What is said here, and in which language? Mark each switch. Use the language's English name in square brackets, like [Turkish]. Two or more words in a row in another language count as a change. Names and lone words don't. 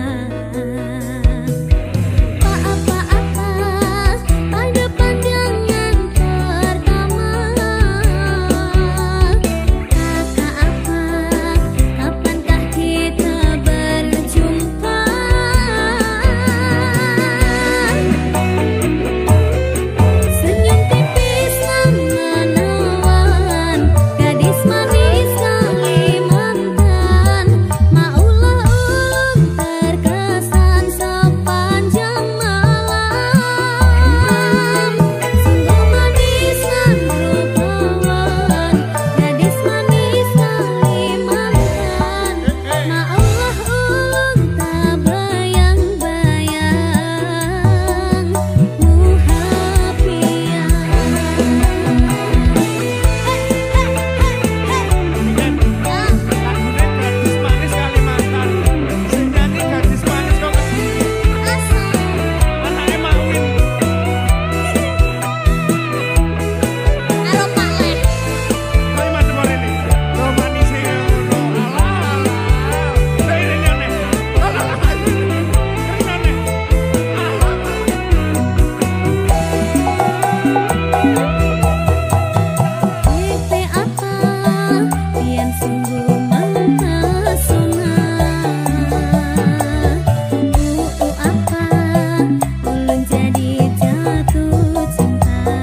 [Indonesian] Tak apa-apa pada pandangan pertama. Kakak apa, kapankah kita berjumpa? Senyum tipis nan menawan, gadis manis Kalimantan. [Banjar] Maulah ulun terkesan sepanjang malam. [Indonesian] Sungguh manis nan rupawan, gadis manis Kalimantan. [Banjar] Maulah ulun tak bayang-bayang muhapian. [Indonesian] Gadis manis Kalimantan, [Javanese] sing nyanyi gadis manis kok anake Mawin. [Indonesian] Halo Pak Leh. [Javanese] Kowe madhep rene. Lo manise ngono. Alah. Lah ini ngene. Alah. [Indonesian] Bete apa yang sungguh mempesona. [Banjar] Apa ulun jadi jatuh cinta.